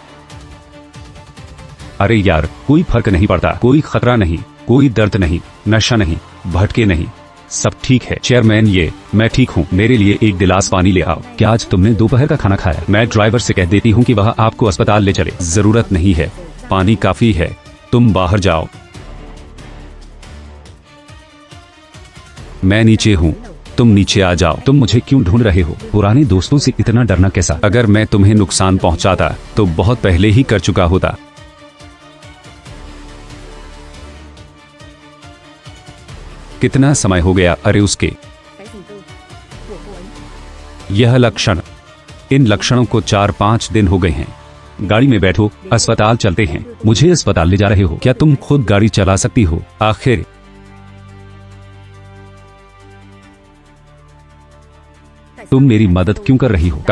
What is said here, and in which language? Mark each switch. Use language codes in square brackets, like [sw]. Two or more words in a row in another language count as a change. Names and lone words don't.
[hi] अरे यार कोई फर्क नहीं पड़ता कोई खतरा नहीं कोई दर्द नहीं नशा नहीं भटके नहीं सब ठीक है चेयरमैन ये मैं ठीक हूँ मेरे लिए एक गिलास पानी ले आओ क्या आज तुमने दोपहर का खाना खाया मैं ड्राइवर से कह देती हूँ कि वह आपको अस्पताल ले चले जरूरत नहीं है पानी काफी है तुम बाहर जाओ मैं नीचे हूँ तुम नीचे आ जाओ। तुम मुझे क्यों ढूंढ रहे हो? पुराने दोस्तों से इतना डरना कैसा? अगर मैं तुम्हें नुकसान पहुंचाता तो बहुत पहले ही कर चुका होता। कितना समय हो गया? अरे उसके [vi] Cái gì cơ? Của cô ấy. [hi] यह लक्षण, इन लक्षणों को 4-5 दिन हो गए हैं। गाड़ी में बैठो, अस्पताल चलते हैं। मुझे अस्पताल ले जा रहे हो? क्या तुम खुद गाड़ी चला सकती हो? आखिर तुम मेरी मदद क्यों कर रही हो?